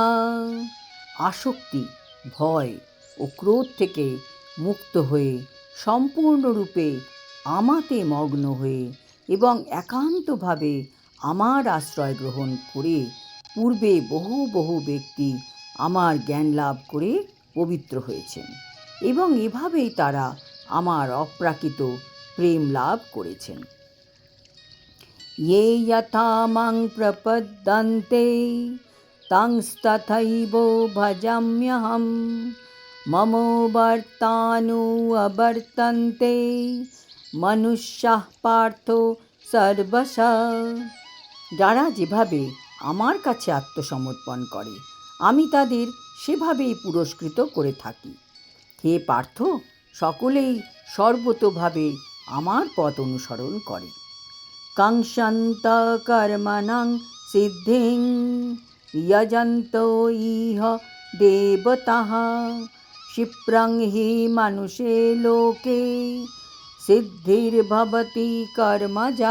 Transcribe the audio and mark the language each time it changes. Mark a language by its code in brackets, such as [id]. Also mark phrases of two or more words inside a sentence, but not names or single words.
[bn] আসক্তি, ভয় ও ক্রোধ থেকে মুক্ত হয়ে সম্পূর্ণরূপে আমাতে মগ্ন হয়ে এবং একান্তভাবে আমার আশ্রয় গ্রহণ করে পূর্বে বহু বহু ব্যক্তি আমার জ্ঞান লাভ করে পবিত্র হয়েছেন এবং এভাবেই তারা আমার অপ্রাকৃত প্রেম লাভ করেছেন। [sa] ये यथा मां प्रपद्यन्ते तंस्तथैव भजाम्यहं मम वर्तानुवर्तन्ते मनुष्याः पार्थ सर्वशः। [bn] যারা যেভাবে আমার কাছে আত্মসমর্পণ করে আমি তাদের সেভাবেই পুরস্কৃত করে থাকি। হে পার্থ, সকলেই সর্বতোভাবে আমার পথ অনুসরণ করে। [sa] কাঙ্ক্ষন্ত কর্মণং সিদ্ধিং যজন্তো ইহ দেবতাঃ ক্ষিপ্রং হি মানুষে লোকে সিদ্ধির্ভবতি কর্মজা।